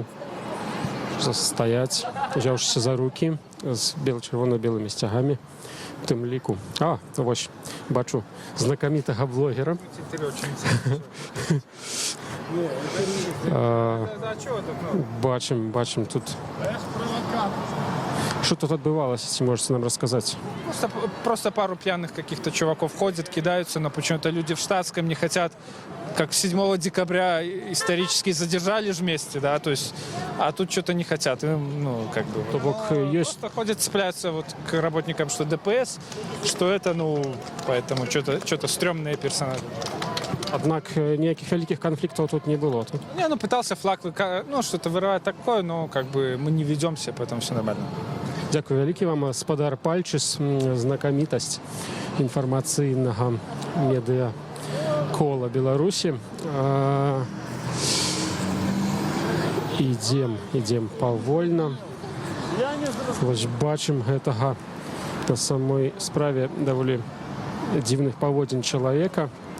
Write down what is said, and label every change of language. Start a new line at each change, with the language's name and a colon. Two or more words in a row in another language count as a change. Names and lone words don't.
Belarusian: Стаяць, узяўшыся за рукі з чырвона-белымі сцягамі, у тым ліку. Вось, бачу знакамітага блогера. Бачым тут.
Russian: Что тут отбывалось, если можете нам рассказать? Просто пару пьяных каких-то чуваков ходят, кидаются, но почему-то люди в штатском не хотят, как 7 декабря исторически задержали же вместе, да, то есть, а тут что-то не хотят, Просто ходят, цепляются вот к работникам, что ДПС, что это, поэтому что-то стрёмные персонажи. Однако никаких великих конфликтов тут не было. Пытался флаг, что-то вырывать такое, но мы не ведемся, поэтому все нормально.
Belarusian: Дякую вялікі вам, гаспадар Пальчыс, знакамітасць інфармацыйнага медыа-кола Беларусі. Ідзем павольна. Вось бачым гэтага на самой справе даволі дзіўных паводзін чалавека.